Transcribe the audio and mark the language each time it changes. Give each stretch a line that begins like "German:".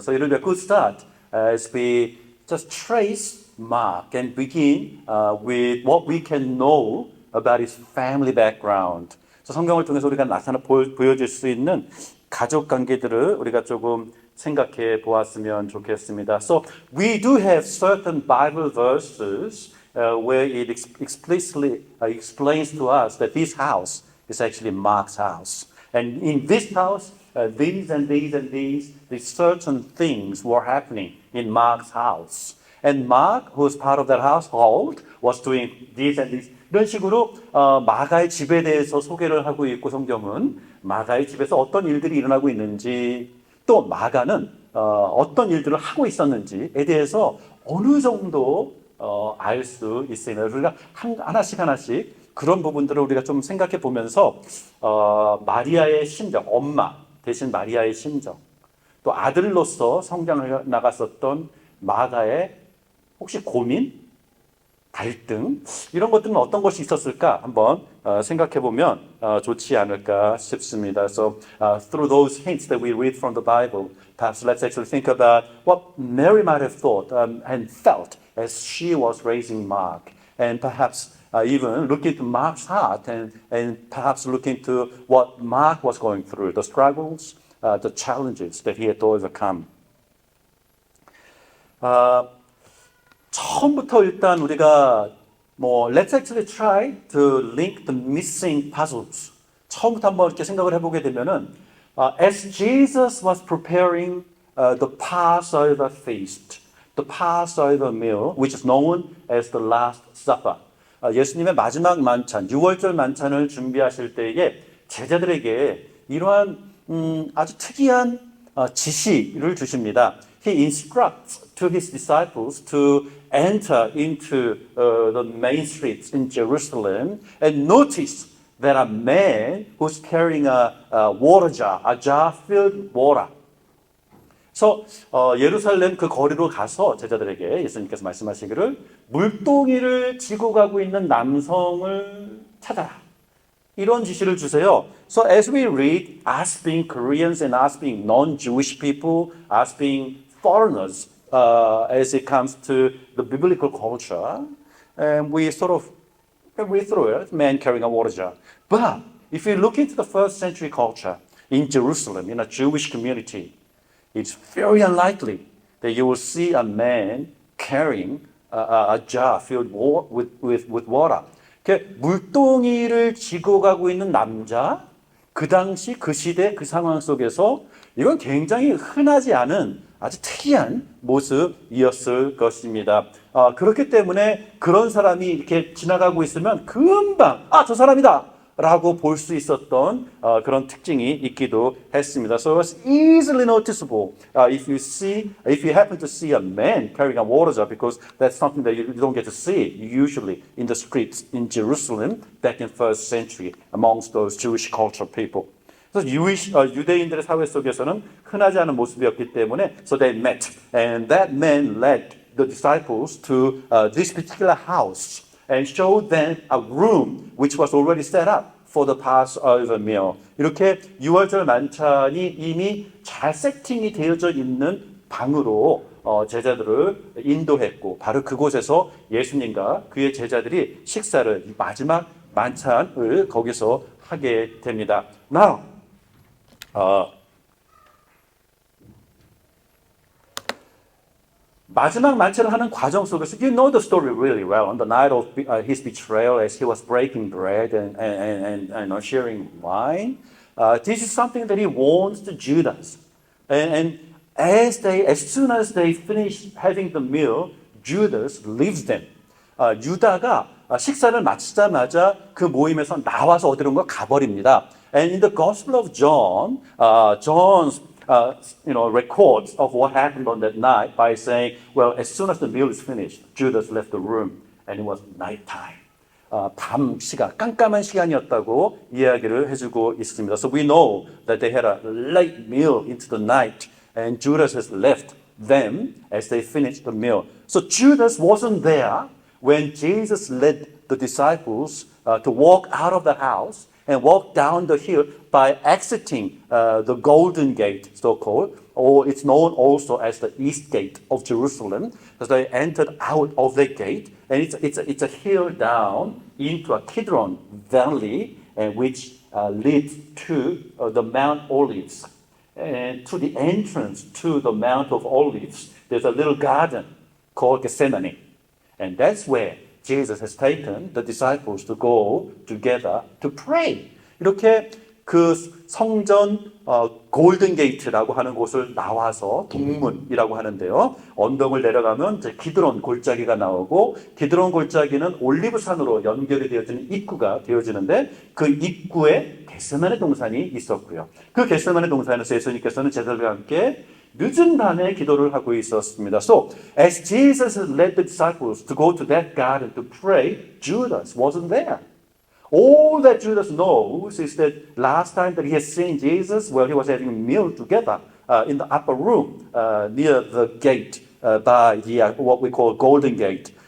English: So it will be a good start as we just trace Mark and begin with what we can know about his family background.
Korean: 성경을 통해서 우리가 보여줄 수 있는 가족 관계들을 우리가 조금 생각해 보았으면 좋겠습니다.
English: So we do have certain Bible verses where it explicitly explains to us that this house is actually Mark's house. And in this house, these certain things were happening in Mark's house. And Mark, who was part of that household, was doing this and this.
Korean: 이런 식으로 마가의 집에 대해서 소개를 하고 있고 성경은 마가의 집에서 어떤 일들이 일어나고 있는지 또 마가는 어떤 일들을 하고 있었는지에 대해서 어느 정도 알 수 있습니다. 우리가 하나씩 그런 부분들을 우리가 좀 생각해 보면서 마리아의 심정, 엄마 대신 마리아의 심정, 또 아들로서 성장해 나갔었던 마가의 혹시 고민, 갈등 이런 것들은 어떤 것이 있었을까 한번 생각해 보면 좋지 않을까 싶습니다.
English: So through those hints that we read from the Bible, perhaps let's actually think about what Mary might have thought and felt as she was raising Mark, and perhaps even look into Mark's heart and perhaps look into what Mark was going through, the struggles, the challenges that he had to overcome.
Korean: 처음부터 일단 우리가
English: let's actually try to link the missing puzzles.
Korean: 처음부터 한번 이렇게 생각을 해보게 되면은
English: as Jesus was preparing the Passover feast, the Passover meal, which is known as the Last Supper.
Korean: 예수님의 마지막 만찬, 유월절 만찬을 준비하실 때에 제자들에게 이러한 아주 특이한 지시를 주십니다.
English: He instructs to his disciples to enter into the main streets in Jerusalem and notice that a man who's carrying a water jar, a jar filled with water.
Korean: 그래서 예루살렘 그 거리로 가서 제자들에게 예수님께서 말씀하시기를 물동이를 지고 가고 있는 남성을 찾아라. 이런 지시를 주세요.
English: So as we read, us being Koreans and us being non-Jewish people, us being foreigners, as it comes to the biblical culture, and we sort of read through it, man carrying a water jar. But if you look into the first century culture in Jerusalem, in a Jewish community, it's very unlikely that you will see a man carrying a jar filled with water.
Korean: 이렇게 물동이를 지고 가고 있는 남자, 그 당시 그 시대 그 상황 속에서 이건 굉장히 흔하지 않은 아주 특이한 모습이었을 것입니다. 그렇기 때문에 그런 사람이 이렇게 지나가고 있으면 금방 저 사람이다 라고 볼 수 있었던 그런 특징이 있기도 했습니다.
English: So it's easily noticeable if you happen to see a man carrying a water jar, because that's something that you don't get to see usually in the streets in Jerusalem back in first century amongst those Jewish cultural people.
Korean: 그래서 유대인들의 사회 속에서는 흔하지 않은 모습이었기 때문에
English: so they met and that man led the disciples to this particular house and showed them a room which was already set up for the Passover meal.
Korean: 이렇게 유월절 만찬이 이미 잘 세팅이 되어져 있는 방으로 제자들을 인도했고 바로 그곳에서 예수님과 그의 제자들이 식사를 마지막 만찬을 거기서 하게 됩니다.
English: Now,
Korean: 마지막 만찬을 하는 과정 속에서
English: you know the story really well. On the night of his betrayal, as he was breaking bread and sharing wine, this is something that he warns to Judas. And as soon as they finish having the meal, Judas leaves them.
Korean: 유다가 식사를 마치자마자 그 모임에서 나와서 어디론가 가버립니다.
English: And in the Gospel of John, John's records of what happened on that night by saying, well, as soon as the meal is finished, Judas left the room and it was nighttime.
Korean: 밤 시간, 깜깜한 시간이었다고 이야기를 해주고 있습니다.
English: So we know that they had a late meal into the night and Judas has left them as they finished the meal. So Judas wasn't there when Jesus led the disciples to walk out of the house and walk down the hill by exiting the Golden Gate, so-called, or it's known also as the East Gate of Jerusalem. So they entered out of the gate, and it's a hill down into a Kidron Valley, which leads to the Mount Olives. And to the entrance to the Mount of Olives, there's a little garden called Gethsemane. And that's where Jesus has taken the disciples to go together to pray.
Korean: 이렇게 그 성전 골든 게이트라고 하는 곳을 나와서 동문이라고 하는데요. 언덕을 내려가면 이제 기드론 골짜기가 나오고 기드론 골짜기는 올리브산으로 연결이 되어지는 입구가 되어지는데 그 입구에 겟세마네 동산이 있었고요. 그 겟세마네 동산에서 예수님께서는 제자들과 함께 늦은 밤에 기도를 하고 있었습니다.
English: So, as Jesus led the disciples to go to that garden to pray, Judas wasn't there. All that Judas knows is that last time that he has seen Jesus, well, he was having a meal together in the upper room near the gate by the what we call Golden Gate.